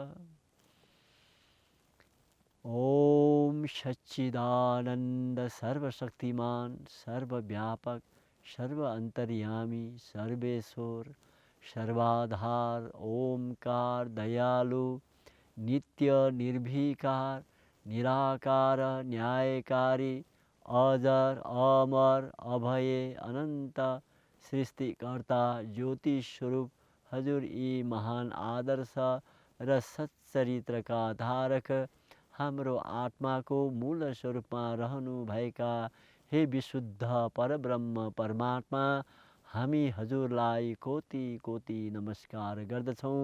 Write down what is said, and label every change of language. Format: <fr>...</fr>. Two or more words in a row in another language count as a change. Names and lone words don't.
<ne>ॐ सच्चिदानंद सर्वशक्तिमान सर्वव्यापक सर्व अंतर्यामी सर्वेश्वर सर्वाधार ओमकार दयालु नित्य निर्भीकार निराकार न्यायकारी अजर अमर अभय अनंत सृष्टिकर्ता ज्योति स्वरूप हजुर यी महान आदर्श र सच्चरित्र का धारक हाम्रो आत्माको मूल स्वरूपमा रहनु भएका हे विशुद्ध परब्रह्म परमात्मा, हामी हजुरलाई कोटि कोटि नमस्कार गर्दछौँ।</ne>